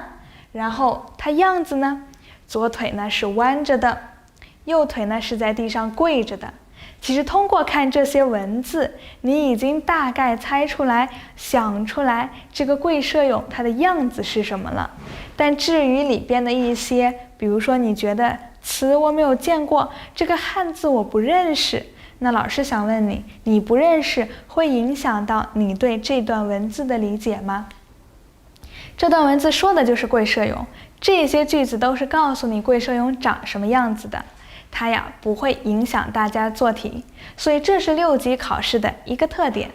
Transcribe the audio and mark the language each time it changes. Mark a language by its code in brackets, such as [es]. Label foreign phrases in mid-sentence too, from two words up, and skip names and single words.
[zh] 然後他樣子呢，左腿呢是彎着的，右腿呢是在地上跪着的。其實通過看這些文字，你已經大概猜出來、想出來這個貴社俑它的樣子是什麼了。但至於裡邊的一些，比如說你覺得詞我沒有見過，這個漢字我不認識，那老師想問你，你不認識會影響到你對這段文字的理解嗎？這段文字說的就是貴社俑，這些句子都是告訴你貴社俑長什麼樣子的，它呀不會影響大家做題，所以這是6級考試的一個特點。